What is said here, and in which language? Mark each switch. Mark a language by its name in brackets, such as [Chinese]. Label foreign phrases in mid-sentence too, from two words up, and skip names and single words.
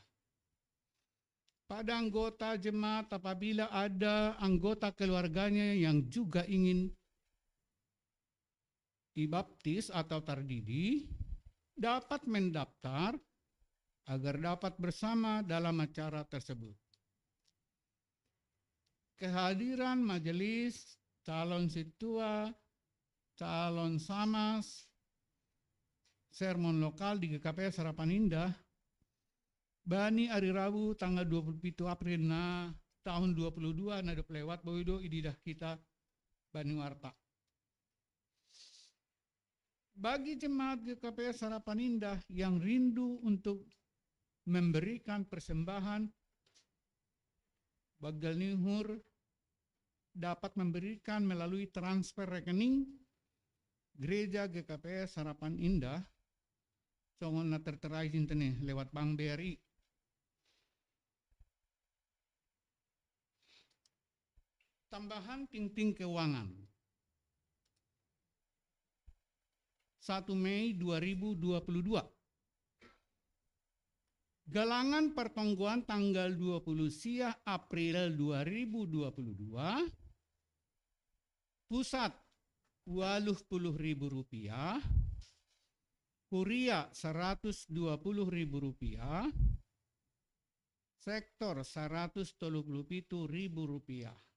[Indonesian] Pada anggota jemaat, apabila ada anggota keluarganya yang juga ingin dibaptis atau terdidi, dapat mendaftar agar dapat bersama dalam acara tersebut. Kehadiran majelis, calon situa, calon samas, sermon lokal di GKPS Harapan Indah, Bani hari Rabu tanggal 27 April tahun 22 [Batak Simalungun] na lewat boido ididah kita Bani Warta. [Indonesian] Bagi jemaat GKPS Harapan Indah yang rindu untuk memberikan persembahan, [Batak Simalungun] bagal nihur [Indonesian] dapat memberikan melalui transfer rekening Gereja GKPS Harapan Indah, [Batak Simalungun] songon na [Indonesian] tertera izin lewat Bank BRI. Tambahan ting-ting keuangan 1 Mei 2022. Galangan pertongguan tanggal 20 siah April 2022. Pusat Rp80.000, Kuria Rp120.000, Sektor Rp137.000.